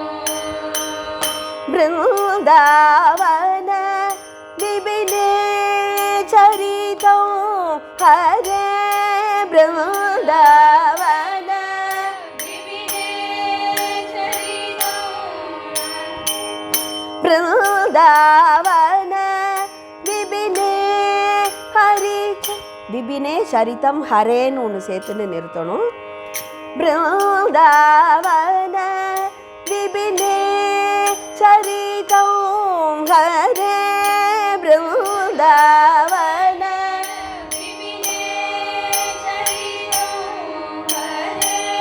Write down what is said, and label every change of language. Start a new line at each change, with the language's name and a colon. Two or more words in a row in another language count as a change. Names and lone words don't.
Sanskrit: वृन्दावन विपिने चरितं हरे वृन्दावन विपिने चरितं वृन्दावन विपिने हरिच विपिने चरितं हरेன்னு
Tamil: ஒன்று சேர்த்துன்னு நிறுத்தணும்
Sanskrit: वृन्दावन विपिने चरितं हरे वृन्दावन विपिने चरितं हरे